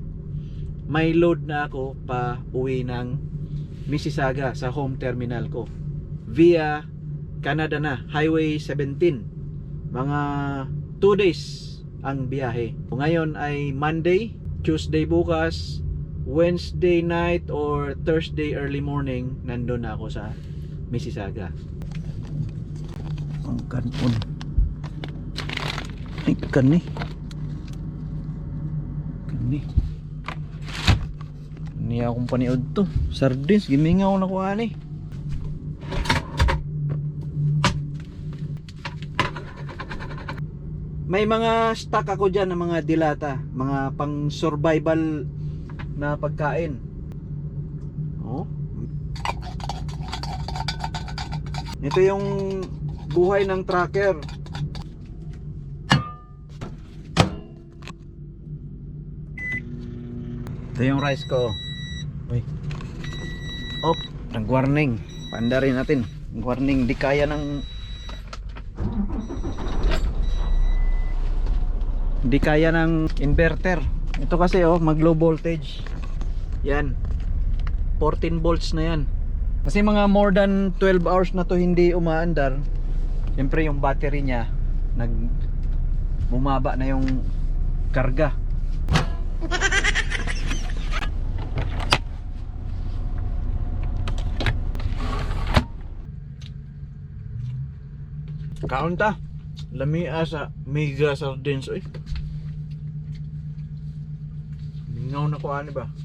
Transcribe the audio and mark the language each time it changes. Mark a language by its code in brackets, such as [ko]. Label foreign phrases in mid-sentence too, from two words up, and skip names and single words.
[tl] May load na ako pa uwi ng Mississauga sa home terminal ko. Via Canada na, Highway 17. Mga 2 days ang biyahe. Ngayon ay Monday, Tuesday bukas, [en] Wednesday night or Thursday early morning, [tl] nandun na ako sa Mississauga. [ceb] Ang kanon. Ay, kani. Kani. Kani akong paniod to. Sardines, gimingaw na ko ani. [tl] May mga stock ako dyan ng mga dilata, mga pang survival na pagkain. Oh. Ito yung buhay ng tracker. Ito yung rice ko. Uy. Oh, nag-warning. Paanda rin natin. Warning, di kaya ng inverter. Ito kasi oh, mag low voltage. Yan. 14 volts na yan. Kasi mga [en] more than 12 hours [tl] na to hindi umaandar. Siyempre yung battery niya bumaba na yung karga. [ceb] Kaunta. Lamia sa mega sardines oy. Mingaw na ko ani ba?